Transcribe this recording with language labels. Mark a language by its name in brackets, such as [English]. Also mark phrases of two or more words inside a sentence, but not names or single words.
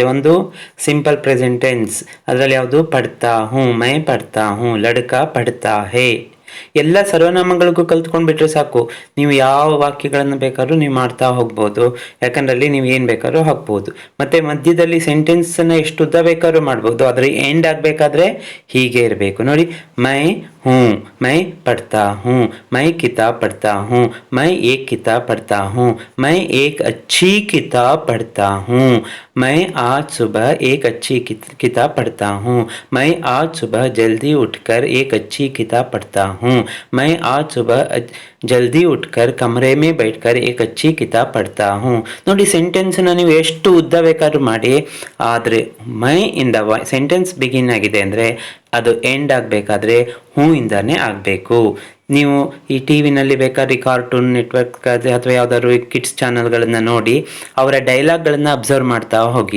[Kannada] ಒಂದು [English] simple present tense, [Kannada] ಅದರಲ್ಲಿ ಯಾವುದು [Hindi] पढ़ता हूँ, मैं पढ़ता हूँ, लड़का पढ़ता है. [Kannada] ಎಲ್ಲ ಸರ್ವನಾಮಗಳಿಗೂ ಕಲ್ತ್ಕೊಂಡ್ಬಿಟ್ರೆ ಸಾಕು, ನೀವು ಯಾವ ವಾಕ್ಯಗಳನ್ನು ಬೇಕಾದ್ರೂ ನೀವು ಮಾಡ್ತಾ ಹೋಗ್ಬೋದು. ಯಾಕಂದ್ರೆ ಅಲ್ಲಿ ನೀವು ಏನು ಬೇಕಾದ್ರೂ ಹಾಕ್ಬೋದು. ಮತ್ತೆ ಮಧ್ಯದಲ್ಲಿ ಸೆಂಟೆನ್ಸನ್ನು ಎಷ್ಟು ಉದ್ದ ಬೇಕಾದ್ರೂ ಮಾಡ್ಬೋದು. ಆದರೆ ಎಂಡ್ ಆಗಬೇಕಾದ್ರೆ ಹೀಗೆ ಇರಬೇಕು ನೋಡಿ. [Hindi] ಮೈ हूँ, मैं पढ़ता हूँ, मैं किताब पढ़ता हूँ, मैं एक किताब पढ़ता हूँ, मैं एक अच्छी किताब पढ़ता हूँ, मैं आज सुबह एक अच्छी किताब पढ़ता हूँ, मैं आज सुबह जल्दी उठकर एक अच्छी किताब पढ़ता हूँ, मैं आज सुबह जल्दी उठकर कमरे में बैठकर एक अच्छी किताब पढ़ता हूँ. [Kannada] ನೋಡಿ, ಸೆಂಟೆನ್ಸ್ನ ನೀವು ಎಷ್ಟು ಉದ್ದ ಬೇಕಾದ್ರೂ ಮಾಡಿ, ಆದರೆ ಮೈ ಇಂದ ಸೆಂಟೆನ್ಸ್ ಬಿಗಿನ್ ಆಗಿದೆ ಅಂದರೆ ಅದು ಎಂಡ್ ಆಗಬೇಕಾದ್ರೆ ಹೂ ಇಂದಾನೆ ಆಗಬೇಕು. ನೀವು ಈ ಟಿ ವಿನಲ್ಲಿ ಬೇಕಾದ್ರೆ ಕಾರ್ಟೂನ್ ನೆಟ್ವರ್ಕ್ ಅಥವಾ ಯಾವುದಾದ್ರು [English] kids channelಗಳನ್ನು [Kannada] ನೋಡಿ ಅವರ ಡೈಲಾಗ್ಗಳನ್ನು ಅಬ್ಸರ್ವ್ ಮಾಡ್ತಾ ಹೋಗಿ.